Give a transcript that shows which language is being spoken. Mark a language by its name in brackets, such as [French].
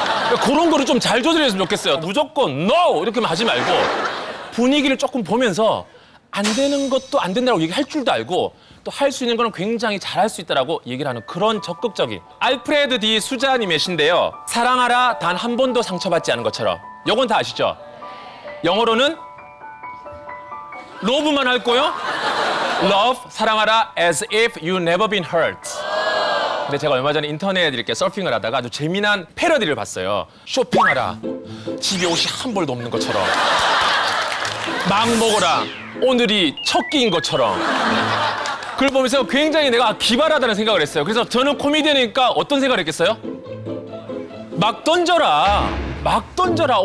[Korean] 그러니까 그런 거를 좀 잘 조절했으면 좋겠어요. 무조건 NO! 이렇게만 하지 말고 분위기를 조금 보면서 안 되는 것도 안 된다고 얘기할 줄도 알고 또 할 수 있는 거는 굉장히 잘할 수 있다라고 얘기를 하는 그런 적극적인 알프레드 디 수자님의 시인데요. 사랑하라 단 한 번도 상처받지 않은 것처럼. 요건 다 아시죠? 영어로는 러브만 할 거요? [English] Love, [Korean] 사랑하라 [English] as if you never been hurt. [Korean] 근데 제가 얼마 전에 인터넷 이렇게 서핑을 하다가 아주 재미난 패러디를 봤어요. 쇼핑하라. 집에 옷이 한 벌도 없는 것처럼. 막 먹어라. 오늘이 첫 끼인 것처럼. 그걸 보면서 굉장히 내가 기발하다는 생각을 했어요. 그래서 저는 코미디언이니까 어떤 생각을 했겠어요? 막 던져라. 막 던져라.